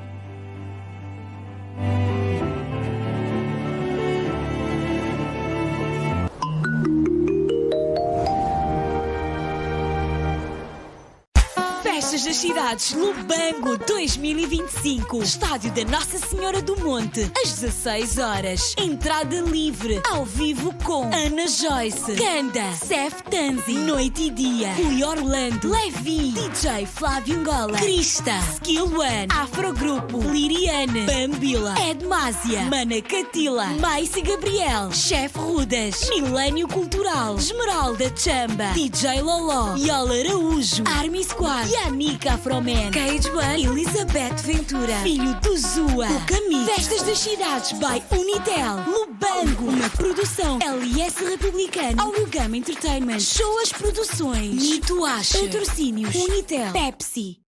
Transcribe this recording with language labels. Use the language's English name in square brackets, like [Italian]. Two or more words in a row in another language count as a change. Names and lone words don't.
[Portuguese] Festas das Cidades Lubango 2025. Estádio da Nossa Senhora do Monte, às 16 horas. Entrada livre, ao vivo com Ana Joyce, Kanda, Sef Tanzi, Noite e Dia, Rui Orlando, Levi, DJ Flávio Angola, Crista, Skill One, Afrogrupo, Liriane, Bambila, Edmásia, Mana Catila, Maice Gabriel, Chef Rudas, Milênio Cultural, Esmeralda Chamba, DJ Loló, Yola Araújo, Army Squad, Yanika Afroman, Cage One, Elizabeth Ventura, Filho do Zua, O Caminho, Festas das Cidades by Unitel, Lubango, uma produção LS Republicano, Aurugama Entertainment, Shoas Produções, Nito Acha, Patrocínios, Unitel, Pepsi.